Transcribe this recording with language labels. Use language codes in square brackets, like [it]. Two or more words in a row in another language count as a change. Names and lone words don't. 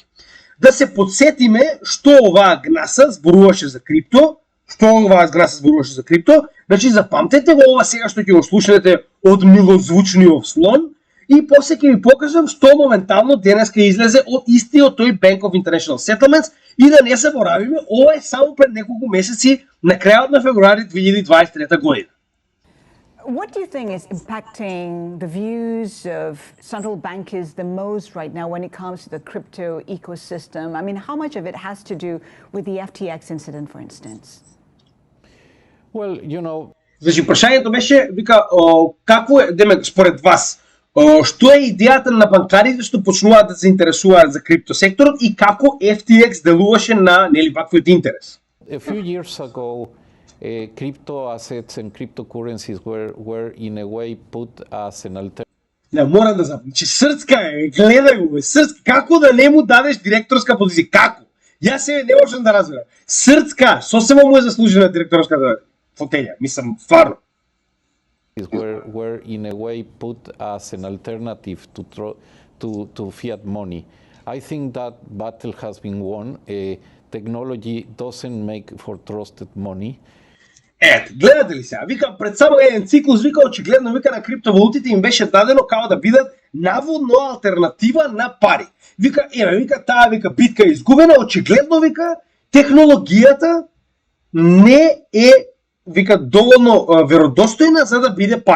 [mk] Да се подсетиме што оваа гнаса зборуваше за крипто, значи запамтете го ова сега што ќе го слушнете од милозвучниот слон и после ќе ви покажам што моментално денеска излезе од истиот тој Bank of International Settlements и да не заборавиме, ова е само пред неколку месеци на крајот на февруари 2023 година. [en] What do you think is impacting the views of central bankers the most right now when it comes to the crypto ecosystem? I mean, how much of it has to do with the FTX incident, for instance? Well, you know... [mk] Значи, прашањето беше, вика, какво е, деме, според вас, што е идејата на банкарите што почнуваат да се интересуваат за крипто секторот и како FTX делуваше на, нели, ваквиот интерес? [en] A few years ago, crypto assets and cryptocurrencies were in a way put as an alternative. [mk] Не, морам да запомнам. Че Срцка е, гледај го, Срцка, како да не му дадеш директорска позиција? Како? Јас себе не можам да разберам. Срцка, сосема му е заслужена директорската фотелја, мислам, стварно. [en] Were in a way put as an alternative to fiat money. I think that battle has been won. Technology doesn't make for trusted money. [mk] Ето, гледате ли сега? Вика, пред само еден циклус, вика, очигледно, вика, на криптовалутите им беше дадено као да бидат наводно алтернатива на пари. Вика, вика, таа, вика, битка е изгубена, очигледно, вика, технологијата не е, вика, доволно веродостојна за да биде пари.